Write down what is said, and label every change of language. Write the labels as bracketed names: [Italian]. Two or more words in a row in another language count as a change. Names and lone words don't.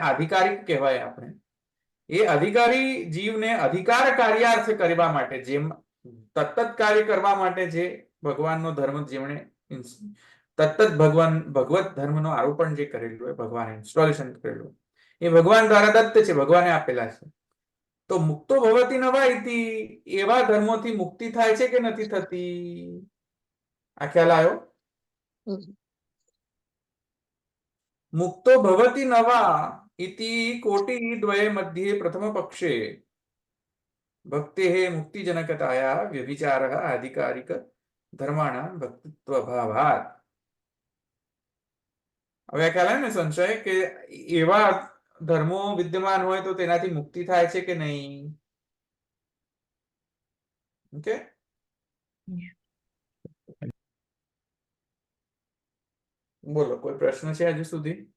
[Gujarati] આધિકારિક કહેવાય આપણે એ અધિકારી જીવને અધિકાર કાર્યાર્થ કરવા માટે જેમ તત્ત કાર્ય કરવા માટે જે ભગવાનનો ધર્મ જેમણે તત્ત ભગવત ધર્મનો આરોપણ જે કરેલું હોય ભગવાને ઇન્સ્ટોલેશન કરેલું એ ભગવાન દ્વારા દત્ત છે ભગવાને આપેલા છે તો [Sanskrit] मुक्तो भवती नवाइति [Gujarati] એવા ધર્મોથી મુક્તિ થાય છે કે નથી થતી આ ખ્યાલ આવ્યો [Sanskrit] मुक्तो भवती नवा इति कोटिद्वये मध्ये प्रथमपक्षे भक्तेः मुक्तिजनकताया व्यभिचारः आधिकारिक धर्माणां भक्तित्वभावात् [Gujarati] હવે ખ્યાલ આવે ને સંશય કે એવા ધર્મો વિદ્યમાન હોય તો તેનાથી મુક્તિ થાય છે કે નહીં ઓકે બોલો કોઈ પ્રશ્ન છે હજુ સુધી